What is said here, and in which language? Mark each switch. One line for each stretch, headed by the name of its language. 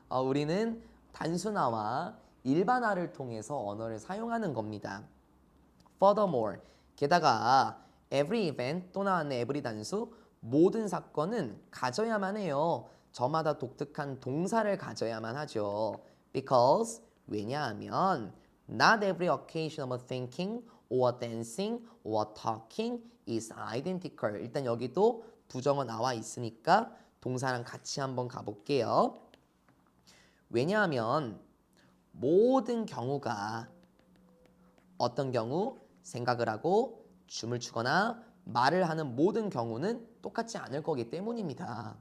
Korean: 우리는 단순화와 일반화를 통해서 언어를 사용하는 겁니다.
English: Furthermore,
Korean: 게다가
English: every event
Korean: 또 나왔네 every 단수 모든 사건은 가져야만 해요. 저마다 독특한 동사를 가져야만 하죠.
English: Because
Korean: 왜냐하면
English: not every occasion of thinking or dancing or talking is identical.
Korean: 일단 여기도 부정어 나와 있으니까 동사랑 같이 한번 가볼게요. 왜냐하면 모든 경우가 어떤 경우 생각을 하고 춤을 추거나 말을 하는 모든 경우는 똑같지 않을 거기 때문입니다.